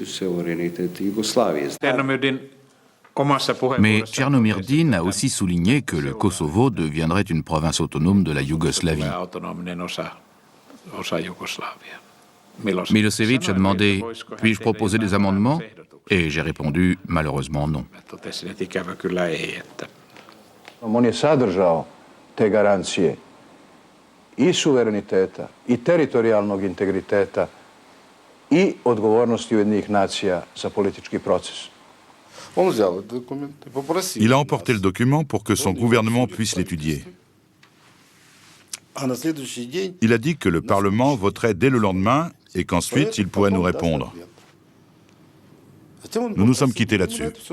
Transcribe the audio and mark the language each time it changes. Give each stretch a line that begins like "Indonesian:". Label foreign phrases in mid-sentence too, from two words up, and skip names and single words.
French: Mais Chernomyrdine a aussi souligné que le Kosovo deviendrait une province autonome de la Yougoslavie. Milosevic a demandé « Puis-je proposer des amendements ?» Et j'ai répondu « Malheureusement non ».
Serbian: On je sadržao te garancije I suvereniteta, I teritorijalnog integriteta, I odgovornosti Ujedinjenih nacija za politički proces.
French: Il a emporté le document pour que son gouvernement puisse l'étudier. Il a dit que le Parlement voterait dès le lendemain et qu'ensuite il pourrait nous répondre. Nous nous sommes quittés là-dessus.